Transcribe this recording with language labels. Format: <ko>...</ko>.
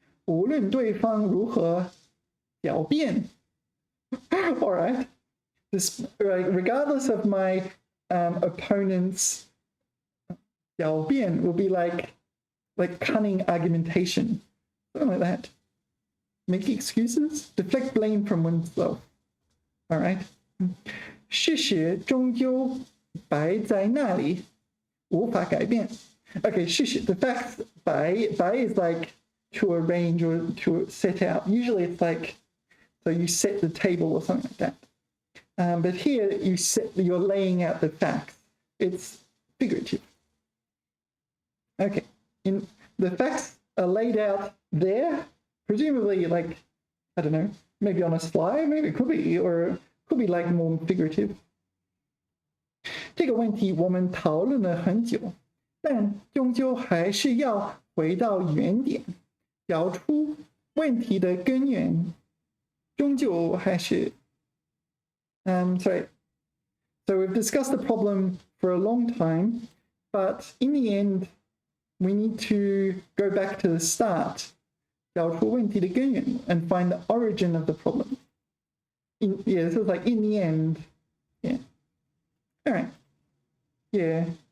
<zh>无论对方如何狡辩</zh> <en>all right. Regardless of my opponent's 狡辩 will be like cunning argumentation, something like that. Make excuses, deflect blame from oneself. All right.</en> <zh>事实终究摆在那里，无法改变。</zh> <en>Okay, 事实 the facts 摆 is like to arrange or to set out. Usually it's like so you set the table or something like that. But here you're laying out the facts. It's figurative. Okay, the facts are laid out there, presumably like, I don't know, maybe on a slide, maybe it could be, or could be like more figurative.</en> <zh>这个问题我们讨论了很久，但终究还是要回到原点，找出问题的根源。终究还是 sorry.</zh> <en>So we've discussed the problem for a long time, but in the end, we need to go back to the start,</en> <zh>找出问题的根源</zh> <en>and find the origin of the problem. Yeah, so it's like in the end. Yeah. All right. Yeah.</en>